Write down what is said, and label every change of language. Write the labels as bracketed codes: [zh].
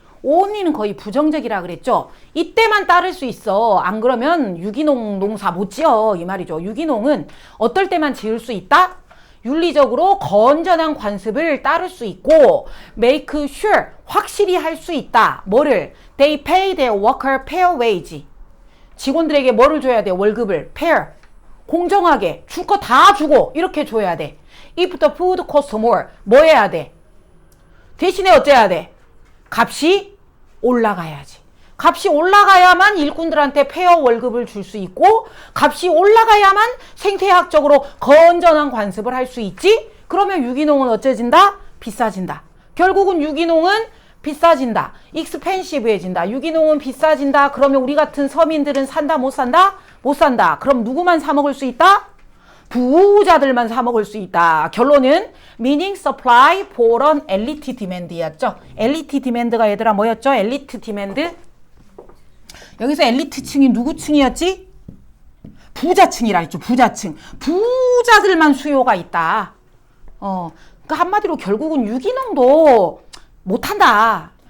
[ko] only는 거의 부정적이라 그랬죠. 이때만 따를 수 있어. 안 그러면 유기농 농사 못 지어 이 말이죠. 유기농은 어떨 때만 지을 수 있다? 윤리적으로 건전한 관습을 따를 수 있고 [en] make sure [ko] 확실히 할 수 있다. 뭐를? [en] They pay their worker fair wage. [ko] 직원들에게 뭐를 줘야 돼? 월급을 fair. 공정하게 줄 거 다 주고 이렇게 줘야 돼. [en] If the food costs more, [ko] 뭐 해야 돼? 대신에 어째야 돼? 값이 올라가야지. 값이 올라가야만 일꾼들한테 페어 월급을 줄 수 있고, 값이 올라가야만 생태학적으로 건전한 관습을 할 수 있지. 그러면 유기농은 어째진다? 비싸진다. 결국은 유기농은 비싸진다. 익스펜시브해진다. 유기농은 비싸진다. 그러면 우리 같은 서민들은 산다 못 산다? 못 산다. 그럼 누구만 사 먹을 수 있다? 부자들만 사 먹을 수 있다. 결론은 [en] meaning supply for an elite demand였죠. [ko] 엘리트 디맨드가 얘들아 뭐였죠? 엘리트 디맨드. 여기서 엘리트층이 누구 층이었지? 부자층이라 했죠. 부자층. 부자들만 수요가 있다. 그러니까 한마디로 결국은 유기농도 못한다.